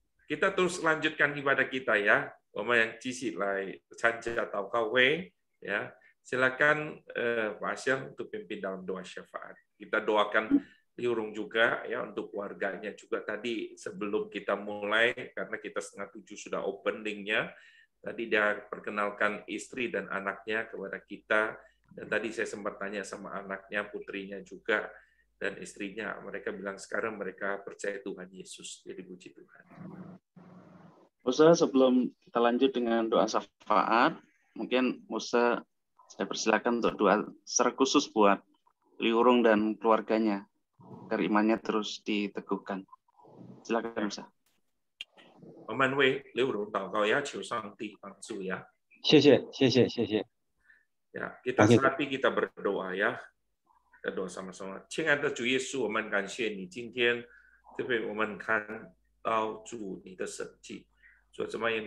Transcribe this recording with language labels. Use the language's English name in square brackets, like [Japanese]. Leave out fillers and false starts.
[Indonesian] Kita terus lanjutkan ibadah kita ya. [Chinese] 我们继续来参加祷告会ya. [Indonesian] Silakan Pak Asyam untuk pimpin dalam doa syafaat. Kita doakan Liurung juga ya untuk keluarganya juga tadi sebelum kita mulai karena kita 6:30 sudah openingnya. Tadi dia perkenalkan istri dan anaknya kepada kita dan tadi saya sempat tanya sama anaknya, putrinya juga dan istrinya. Mereka bilang sekarang mereka percaya Tuhan Yesus. Jadi puji Tuhan. Musa, sebelum kita lanjut dengan doa syafaat, mungkin Musa saya persilakan untuk doa secara khusus buat Liurung dan keluarganya, agar imannya terus diteguhkan. Silakan Musa. [Chinese] 我们为Liurung祷告呀，求上帝帮助呀。谢谢。 [Indonesian] Ya, kita selagi kita berdoa ya, kita doa sama-sama. [Chinese] 亲爱的主耶稣，我们感谢你，今天特别我们看到主你的神迹。说怎么样？